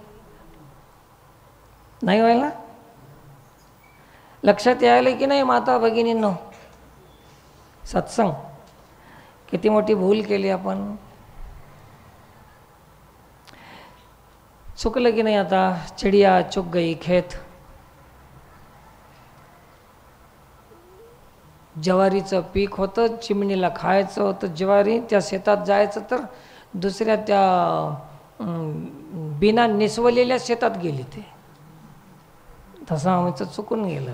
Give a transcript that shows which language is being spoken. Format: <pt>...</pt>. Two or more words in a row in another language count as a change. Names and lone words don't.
<mr>नाही व्हायला? लक्षात यायला की नाही माता भगिनींनो? सत्संग किती मोठी भूल केली आपण. चुकलं की नाही?</mr> <hi>आता चिडिया चुक गई खेत.</hi> <mr>ज्वारीचं पीक होतं, चिमणीला खायचं होतं ज्वारी, त्या शेतात जायचं तर दुसऱ्या त्या बिना निसवलेल्या शेतात गेली. ते तसं आमचं चुकून गेलं.</mr>